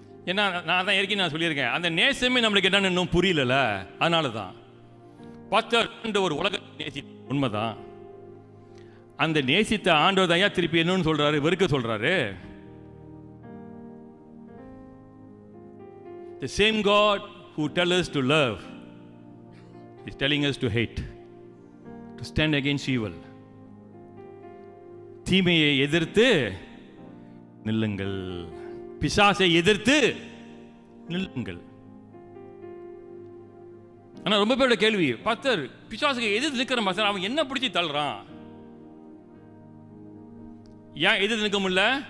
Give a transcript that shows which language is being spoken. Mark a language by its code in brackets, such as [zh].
[ta] ஏன்னா நான் தான் ஏற்கனவே நான் சொல்லியிருக்கேன், அந்த நேசமே நம்மளுக்கு என்னன்னு இன்னும் புரியல. அதனால தான் பாஸ்டர் ஒரு உலகத்தை நேசி உண்மைதான். அந்த நேசித்த ஆண்டவர் தான் திருப்பி என்னன்னு சொல்றாரு? வெறுக்க சொல்றாரு. [en] The same God who tells us to love is telling us to hate, to stand against evil. [ta] தீமையை எதிர்த்து நில்லுங்கள், பிசாசை எதிர்த்து நில்லுங்கள். ஆனா ரொம்ப பேரோட கேள்வி, பாஸ்டர் பிசாசுக்கு எதிர்த்து நிற்கிற பாஸ்டர், அவன் என்ன பிடிச்சி தள்ளுறான், ஏன் எதிர்த்து நிற்க முடியல?